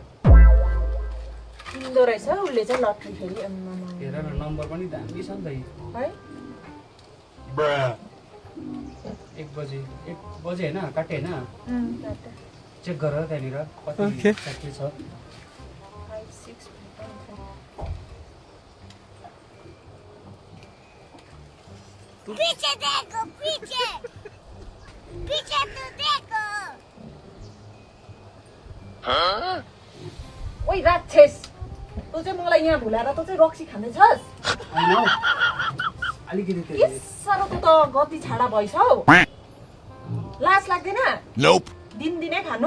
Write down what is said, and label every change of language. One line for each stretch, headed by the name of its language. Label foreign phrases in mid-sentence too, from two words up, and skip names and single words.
Nepali: किन्दो रहेछ उसले चाहिँ लट्री फेरि हेर न नम्बर पनि दामी छ नि त है 1 बजे हैन काटे हैन चेक गर त्यहाँनिर कति के छ 5 6
Hindi: पीछे देखो पीछे पीछे तो देखो
Nepali: ओइ राक्षस तँ चाहिँ मलाई यहाँ भुलाएर तँ चाहिँ रक्सी खाँदैछस् अलिकति के साह्रो तँ त गति छाडा भइसौ लाज लाग्दैन दिनदिनै खानु